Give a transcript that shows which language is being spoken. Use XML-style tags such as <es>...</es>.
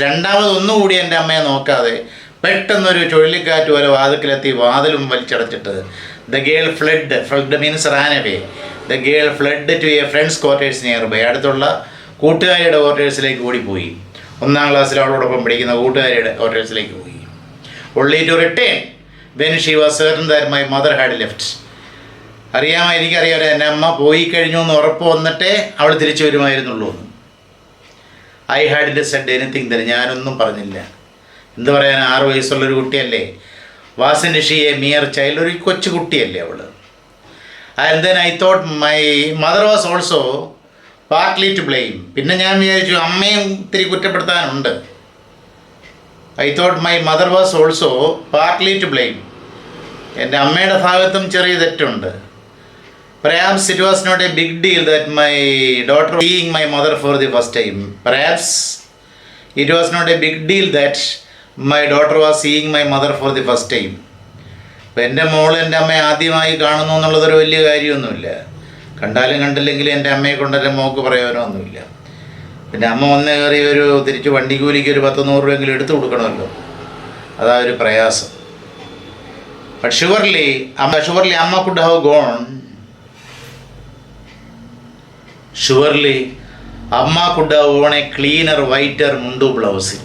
<ml>രണ്ടാമതൊന്നുകൂടി എൻ്റെ അമ്മയെ നോക്കാതെ പെട്ടെന്നൊരു ചുഴലിക്കാറ്റ് പോലെ വാതിക്കലെത്തി വാതിലും വലിച്ചടച്ചിട്ട്</ml> <en>The girl fled means ran away. The girl fled to a friend's quarters nearby.</en> <ml>അടുത്തുള്ള കൂട്ടുകാരിയുടെ ക്വാർട്ടേഴ്സിലേക്ക് ഓടിപ്പോയി. 1ാം ക്ലാസ്സിൽ അവളോടൊപ്പം പഠിക്കുന്ന കൂട്ടുകാരിയുടെ ക്വാർട്ടേഴ്സിലേക്ക് പോയി.</ml> <en>only to return when she was certain that my mother had left.</en> <ml>എനിക്കറിയാം എൻ്റെ അമ്മ പോയി കഴിഞ്ഞു എന്ന് ഉറപ്പ് വന്നിട്ടേ അവൾ തിരിച്ചു വരുമായിരുന്നുള്ളൂ.</ml> <en>I hadn't said anything</en> <ml>തന്നെ, ഞാനൊന്നും പറഞ്ഞില്ല. എന്ത് പറയാൻ, 6 വയസ്സുള്ളൊരു കുട്ടിയല്ലേ.</ml> <en>wasn't she a mere child,</en> <ml>ഒരു കൊച്ചു കുട്ടിയല്ലേ അവൾ.</ml> <en>And then I thought my mother was also partly to blame.</en> <ml>പിന്നെ ഞാൻ വിചാരിച്ചു അമ്മയും ഇത്തിരി കുറ്റപ്പെടുത്താനുണ്ട്.</ml> <en>I thought my mother was also partly to blame.</en> <ml>എൻ്റെ അമ്മയുടെ ഭാഗത്തും ചെറിയ തെറ്റുണ്ട്.</ml> <en>Perhaps it was not a big deal that my daughter was seeing my mother for the first time. Perhaps it was not a big deal that my daughter was seeing my mother for the first time.</en> <ml>ഇപ്പം എൻ്റെ മോൾ എൻ്റെ അമ്മയെ ആദ്യമായി കാണുന്നു എന്നുള്ളതൊരു വലിയ കാര്യമൊന്നുമില്ല. കണ്ടാലും കണ്ടില്ലെങ്കിലും എൻ്റെ അമ്മയെ കൊണ്ട് എൻ്റെ മോൾക്ക് പറയാനൊന്നുമില്ല. പിന്നെ അമ്മ വന്ന് കയറി തിരിച്ച് വണ്ടി കൂലിക്ക് ഒരു 10-100 രൂപയെങ്കിലും എടുത്തു കൊടുക്കണമല്ലോ, അതാ ഒരു പ്രയാസം.</ml> <en>But surely Amma could have gone. Surely Amma could have worn a cleaner, whiter mundu blouse.</en>